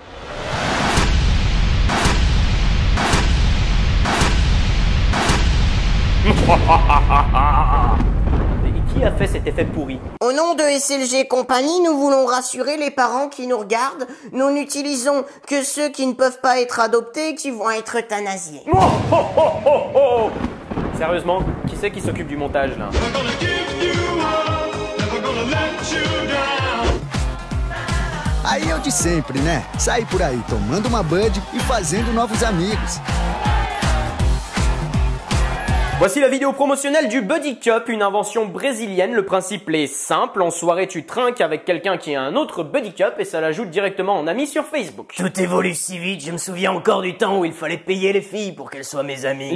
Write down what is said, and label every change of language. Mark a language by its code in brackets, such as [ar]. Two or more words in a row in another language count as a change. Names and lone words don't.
[fr] Qui a fait cet effet pourri? Au nom de SLG Compagnie, nous voulons rassurer les parents qui nous regardent. Nous n'utilisons que ceux qui ne peuvent pas être adoptés et qui vont être euthanasiés. Oh, oh, oh, oh, oh. Sérieusement, qui c'est qui s'occupe du montage là? [pt] Aí é o de sempre, né? Sair por aí tomando uma bud e fazendo novos amigos. [fr] Voici la vidéo promotionnelle du Buddy Cup, une invention brésilienne. Le principe est simple, en soirée tu trinques avec quelqu'un qui a un autre Buddy Cup et ça l'ajoute directement en ami sur Facebook. Tout évolue si vite, je me souviens encore du temps où il fallait payer les filles pour qu'elles soient mes amies.